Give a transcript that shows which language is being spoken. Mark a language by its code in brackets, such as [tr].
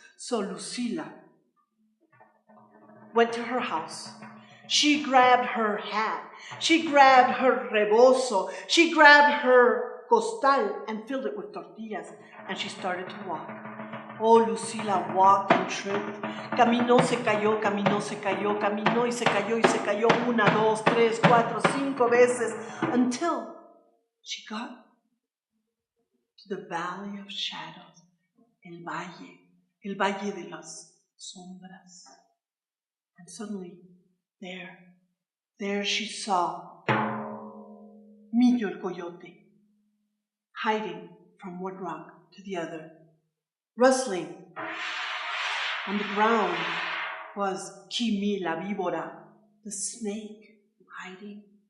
[en] So Lucila went to her house. She grabbed her hat. She grabbed her rebozo. She grabbed her costal and filled it with tortillas, and she started to walk. Oh, Lucila walked and tripped. [es] Caminó, se cayó, caminó, se cayó, caminó y se cayó y se cayó 1, 2, 3, 4, 5 veces [en] until she got to the valley of shadows, [es] el valle de las sombras. [en] And suddenly, there she saw Millo el coyote, hiding from one rock to the other. Rustling on the ground was Kimi la víbora, the snake, hiding.